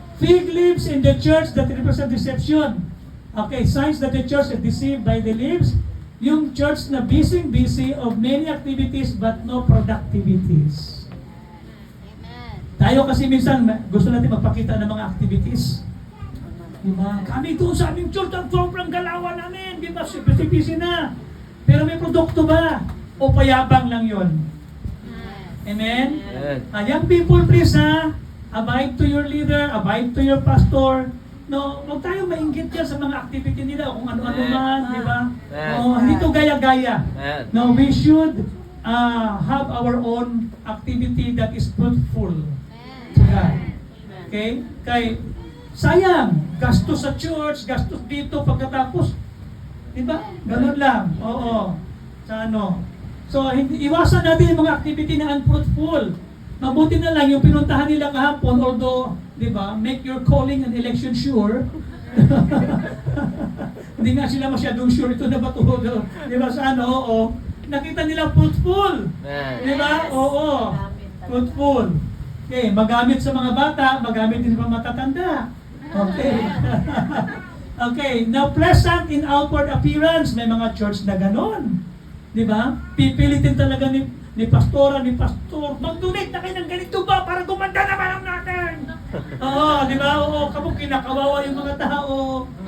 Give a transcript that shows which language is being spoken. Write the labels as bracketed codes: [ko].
[en] Fig leaves in the church that represent deception. Okay, signs that the church is deceived by the leaves. Yung church na busy of many activities but no productivities. [tl] Tayo kasi minsan gusto natin magpakita ng mga activities. Diba? Kami doon sa aming church, ang sobrang galawan namin. Diba? Busy na. Pero may produkto ba? O payabang lang yon? Amen? Amen. [en] Young people, please abide to your leader, abide to your pastor. [tl] No, huwag tayo mainggit dyan sa mga activity nila, kung ano-ano man, di ba? Hindi to gaya-gaya. Amen. [en] No, we should have our own activity that is fruitful to God. [tl] Okay? Kay, sayang, gastos sa church, gastos dito pagkatapos. Di ba? Ganun lang. Oo. Sa ano. So, iwasan natin yung mga activity na unfruitful. Mabuti na lang yung pinuntahan nila kahapon, although, di ba, [en] make your calling and election sure. [tl] Hindi nga sila masyadong sure ito na ba ito. Di ba, sa ano, oo. Nakita nila fruitful. Amen. Di ba? Oo. Fruitful. Okay, magamit sa mga bata, magamit din sa mga matatanda. Okay. [en] Okay, now pleasant in outward appearance. [tl] May mga church na ganon. Di ba? Pipilitin talaga ni pastor, mag-donate na kayo ng ganito ba para gumanda naman ang natin. Oo, di ba? Oo, kapag kinakawawa yung mga tao.